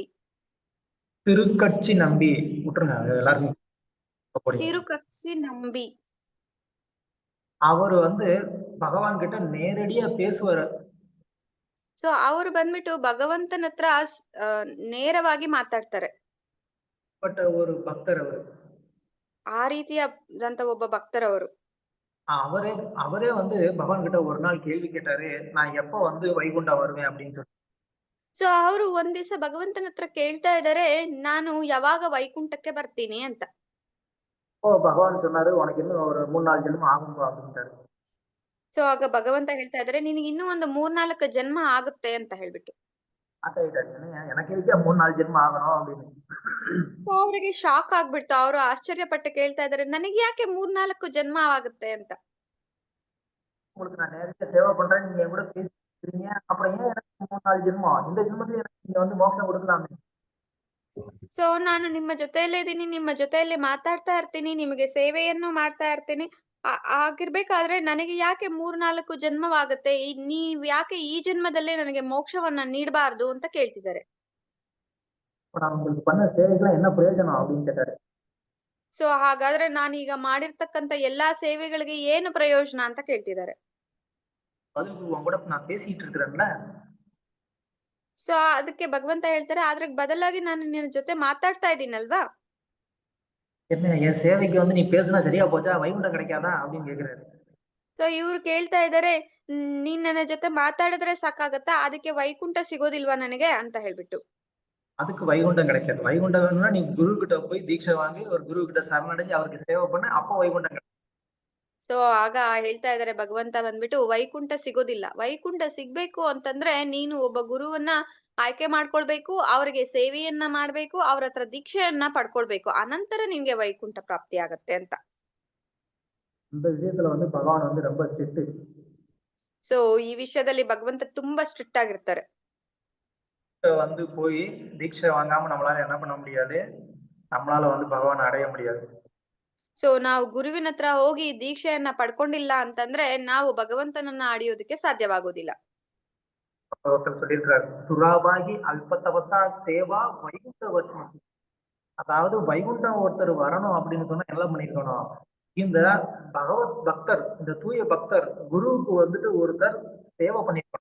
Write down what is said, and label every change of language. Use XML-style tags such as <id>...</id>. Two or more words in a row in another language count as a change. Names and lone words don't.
<ta>திருக்கட்சி நம்பி விட்டுருங்க எல்லாரும்.</ta> <kn>ತಿರುಕಕ್ಷಿ ನಂಬಿ.</kn> <ta>அவர் வந்து பகவான் கிட்ட நேரடியா பேசுவாரு.</ta> <kn>ಸೊ ಅವರು ಬಂದ್ಬಿಟ್ಟು ಭಗವಂತನ ಹತ್ರ ನೇರವಾಗಿ ಮಾತಾಡ್ತಾರೆ.</kn> <ta>பட் ஒரு பக்தர் ಅವರು.</ta> <kn>ಆ ರೀತಿಯಾದಂತ ಒಬ್ಬ ಭಕ್ತರವರು.</kn> <ta>அவரே வந்து பகவான் கிட்ட ஒரு நாள் கேள்வி கேட்டாரு, நான் எப்ப வந்து வைகுண்டா வருவேன் அப்படின்னு சொல்லி.</ta> <kn>ಸೊ ಅವರು ಒಂದ್ ದಿವಸ ಭಗವಂತನ ಹತ್ರ ಕೇಳ್ತಾ ಇದ್ದಾರೆ, ನಾನು ಯಾವಾಗ ವೈಕುಂಠಕ್ಕೆ ಬರ್ತೀನಿ ಅಂತ.</kn> <ta>பகவான் சொன்னாரு, உனக்கு இன்னும் ஒரு 3-4 ஜென்மம் ஆகும் அப்படின்ட்டாரு.</ta> <kn>ಸೊ ಆಗ ಭಗವಂತ ಹೇಳ್ತಾ ಇದ್ದಾರೆ, ನಿನಗೆ ಇನ್ನೂ ಒಂದು 3-4 ಜನ್ಮ ಆಗುತ್ತೆ ಅಂತ ಹೇಳ್ಬಿಟ್ಟು.</kn> <ta>எனக்கு</ta> <kn>ಇದಕ್ಕೆ 3-4 ಜನ್ಮ</kn> <ta>ಆಗணும் அப்படின்னு.</ta> <kn>ಅವರಿಗೆ ಶಾಕ್ ಆಗ್ಬಿಡ್ತು. ಅವರು ಆಶ್ಚರ್ಯಪಟ್ಟು ಕೇಳ್ತಾ ಇದ್ದಾರೆ, ನನಗೆ ಯಾಕೆ 3-4 ಜನ್ಮ ಆಗುತ್ತೆ ಅಂತ.</kn> <ta>உங்களுக்கு நான் நேரடியா சேவை பண்றேன், நீங்க என் கூட பேசிக்கிறீங்க, அப்புறம் ஏன் எனக்கு 3-4 ஜென்மம்? இந்த ஜென்மத்துல எனக்கு நீங்க வந்து மோட்சம் கொடுக்கலாமே.</ta> <kn>ಸೊ ನಾನು ನಿಮ್ಮ ಜೊತೆಯಲ್ಲೇ ಇದ್ದೀನಿ, ನಿಮ್ಮ ಜೊತೆಯಲ್ಲಿ ಮಾತಾಡ್ತಾ ಇರ್ತೀನಿ, ನಿಮಗೆ ಸೇವೆಯನ್ನು ಮಾಡ್ತಾ ಇರ್ತೀನಿ. ಆಗಿರ್ಬೇಕಾದ್ರೆ ನನಗೆ ಯಾಕೆ 3-4 ಜನ್ಮವಾಗುತ್ತೆ? ನೀವ್ ಯಾಕೆ ಈ ಜನ್ಮದಲ್ಲೇ ನನಗೆ ಮೋಕ್ಷವನ್ನ ನೀಡಬಾರ್ದು ಅಂತ ಕೇಳ್ತಿದ್ದಾರೆ.</kn> <ta>நான் உங்களுக்கு பண்ண சேவைகள்லாம் என்ன பிரயோஜனம் அப்படின்னு கேட்டாரு.</ta> <kn>ಸೊ ಹಾಗಾದ್ರೆ ನಾನೀಗ ಮಾಡಿರ್ತಕ್ಕಂತ ಎಲ್ಲಾ ಸೇವೆಗಳಿಗೆ ಏನು ಪ್ರಯೋಜನ ಅಂತ ಕೇಳ್ತಿದ್ದಾರೆ.</kn> <ta>பதிலுக்கு உன் கூட நான் பேசிட்டு இருக்கிறேன்ல,</ta> <kn>ಸೊ ಅದಕ್ಕೆ ಭಗವಂತ ಹೇಳ್ತಾರೆ, ಅದ್ರ ಬದಲಾಗಿ ನಾನು ನಿನ್ನ ಜೊತೆ ಮಾತಾಡ್ತಾ ಇದ್ದೀನಲ್ವಾ?</kn> <ta>என்ன என் சேவைக்கு வந்து நீ பேசுனா சரியா போச்சா, வைகுண்டம் கிடைக்காதா அப்படின்னு கேக்குறாரு.</ta> <kn>ಸೊ ಇವ್ರು ಕೇಳ್ತಾ ಇದ್ದಾರೆ, ನೀನ್ ನನ್ನ ಜೊತೆ ಮಾತಾಡಿದ್ರೆ ಸಾಕಾಗತ್ತಾ, ಅದಕ್ಕೆ ವೈಕುಂಠ ಸಿಗೋದಿಲ್ವಾ ನನಗೆ ಅಂತ ಹೇಳ್ಬಿಟ್ಟು.</kn> <ta>அதுக்கு வைகுண்டம் கிடைக்காது. வைகுண்டம் வேணும்னா நீ குரு கிட்ட போய் தீட்சை வாங்கி ஒரு குரு கிட்ட சரணடைஞ்சு அவருக்கு சேவை பண்ண, அப்போ வைகுண்டம் கிடைக்கும்.</ta> <kn>ಸೊ ಆಗ ಹೇಳ್ತಾ ಇದ್ದಾರೆ ಭಗವಂತ ಬಂದ್ಬಿಟ್ಟು, ವೈಕುಂಠ ಸಿಗೋದಿಲ್ಲ. ವೈಕುಂಠ ಸಿಗ್ಬೇಕು ಅಂತಂದ್ರೆ ನೀನು ಒಬ್ಬ ಗುರುವನ್ನ ಆಯ್ಕೆ ಮಾಡ್ಕೊಳ್ಬೇಕು, ಅವರಿಗೆ ಸೇವೆಯನ್ನ ಮಾಡ್ಬೇಕು, ಅವ್ರ ಹತ್ರ ದೀಕ್ಷೆಯನ್ನ ಪಡ್ಕೊಳ್ಬೇಕು, ಅನಂತರ ನಿಮ್ಗೆ ವೈಕುಂಠ ಪ್ರಾಪ್ತಿ ಆಗತ್ತೆ ಅಂತ.</kn> <ta>இந்த விஷயத்துல வந்து பகவான் வந்து ரொம்ப ஸ்ட்ரிக்ட்.</ta> <kn>ಸೊ ಈ ವಿಷಯದಲ್ಲಿ ಭಗವಂತ ತುಂಬಾ ಸ್ಟ್ರಿಕ್ಟ್ ಆಗಿರ್ತಾರೆ.</kn> <ta>வந்து போய் தீட்சை வாங்காம நம்மளால என்ன பண்ண முடியாது, நம்மளால வந்து பகவான் அடைய முடியாது.</ta> <kn>ಸೊ ನಾವು ಗುರುವಿನ ಹತ್ರ ಹೋಗಿ ದೀಕ್ಷೆಯನ್ನ ಪಡ್ಕೊಂಡಿಲ್ಲ ಅಂತಂದ್ರೆ ನಾವು ಭಗವಂತನನ್ನ ಅಡಿಯೋದಕ್ಕೆ ಸಾಧ್ಯವಾಗೋದಿಲ್ಲ.</kn> <ta>ஒருத்தர் சொல்லியிருக்கிறார், துராபாகி அல்பத்தவசா சேவா வைகுண்டவத்மசி. அதாவது வைகுண்டம் ஒருத்தர் வரணும் அப்படின்னு சொன்னா என்ன பண்ணிருக்கணும், இந்த பகவத் பக்தர், இந்த தூய பக்தர் குருவுக்கு வந்துட்டு ஒருத்தர் சேவை பண்ணிருக்கணும்.</ta>